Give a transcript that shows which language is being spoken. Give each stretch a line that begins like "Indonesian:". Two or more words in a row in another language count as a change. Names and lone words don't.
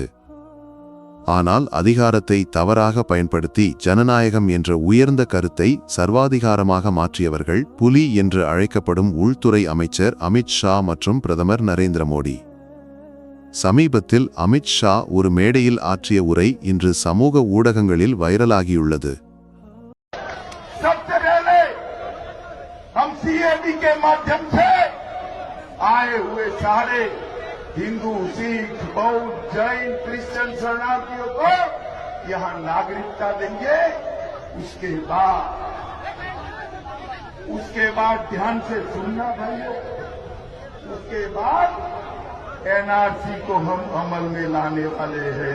Tamil: ஆனால் அதிகாரத்தை தவறாக பயன்படுத்தி ஜனநாயகம் என்ற உயர்ந்த கருத்தை சர்வாதிகாரமாக மாற்றியவர்கள் புலி என்று அழைக்கப்படும் உள்துறை அமைச்சர் அமித் ஷா மற்றும் பிரதமர் நரேந்திர மோடி. சமீபத்தில் அமித் ஷா ஒரு மேடையில் ஆற்றிய உரை இன்று சமூக ஊடகங்களில் வைரலாகியுள்ளது.
Hindi: हिंदू, सिख, बौद्ध, जैन, क्रिश्चियन शरणार्थियों को यहाँ नागरिकता देंगे। उसके बाद ध्यान से सुनना भाइयों, उसके बाद एनआरसी को हम अमल में लाने वाले हैं।